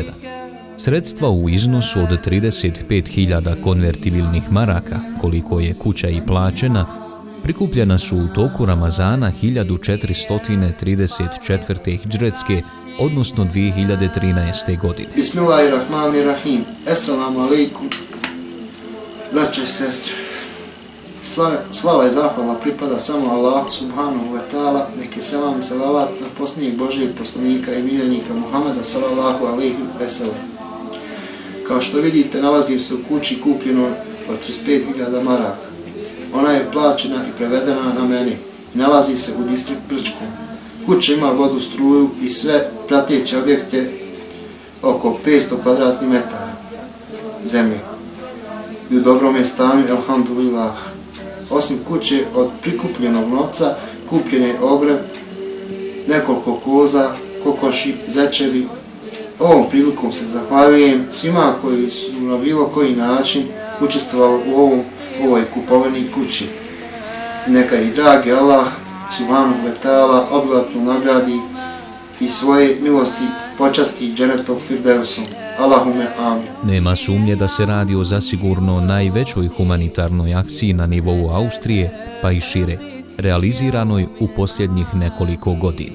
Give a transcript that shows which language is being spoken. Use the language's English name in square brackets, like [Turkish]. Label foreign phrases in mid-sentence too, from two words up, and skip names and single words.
[Bosnian] Sredstva u iznosu od 35.000 konvertibilnih maraka, koliko je kuća i plaćena, prikupljena su u toku Ramazana 1434. hidžretske, odnosno 2013. godine. [Arabic] Bismillahirrahmanirrahim. السلام عليكم, [Bosnian] braćo i sestre. Slava i zahvala pripada samo Allahu [Arabic] سبحانه وتعالى, [Bosnian] neki selam i salavat na posljednjeg Božijeg poslanika i miljenika Muhammeda [Arabic] صلى الله عليه وسلم. [Bosnian] Kao što vidite, nalazim se u kući kupljenoj od 35.000 maraka. Ona je plaćena i prevedena na meni i nalazi se u distrikt Brčko. Kuća ima vodu, struju i sve prateće objekte oko 500 kvadratnih metara zemlje. I u dobrom je stanju, alhamdulillah. Osim kuće, od prikupljenog novca kupljen je ogreb, nekoliko koza, kokoši, zečevi. Ovom prilikom se zahvaljujem svima koji su na bilo koji način učestvovali u ovoj kupovini kući. Neka ih dragi Allah [Arabic] سبحانه وتعالى [Bosnian] obilatno nagradi i svoje milosti počasti dženetom firdevsom. [Arabic] اللهم آمين. [Bosnian] Nema sumnje da se radi o zasigurno najvećoj humanitarnoj akciji na nivou Austrije, pa i šire, realiziranoj u posljednjih nekoliko godina.